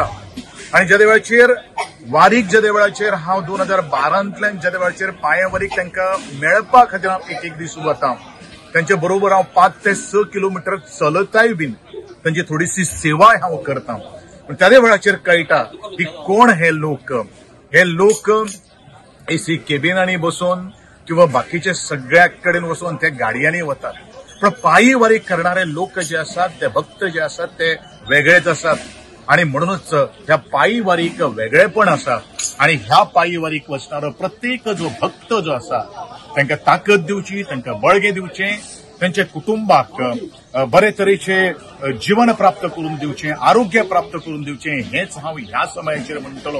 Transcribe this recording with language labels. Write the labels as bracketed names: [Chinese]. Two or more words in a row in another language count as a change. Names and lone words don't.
[Konkani] आणि ज्या वेळाचेर वारीक ज्या वेळाचेर हांव 2012तल्यान ज्या वेळाचेर पांय वारीक तांकां मेळपा खातीर हांव एक दीस वता, त्यांच्या बरोबर हांव 5 ते 6 किलोमीटर चलताय बीन तांची थोडीशी सेवाय हांव करता। पण त्या वेळाचेर कळटा की कोण हे लोक। हे लोक एसी केबिनांनी बसून किंवा बाकीचे सगळ्या कडेन वचून ते गाडयांनी वतात, [Marathi] पण पायी वारी करणारे लोक जे असतात, ते भक्त जे असतात ते वेगळेच असतात। [Konkani] आणि म्हणूनच ह्या पायी वारीक वेगळेपण आसा। आणि ह्या पायी वारीक वचणारो प्रत्येक जो भक्त जो आसा तांकां ताकद दिवची, तांकां बळगें दिवचें, त्यांच्या कुटुंबाक बरे तरेचे जीवन प्राप्त करून दिवचें, आरोग्य प्राप्त करून दिवचें, हेच हांव ह्या समयाचेर म्हणटलो।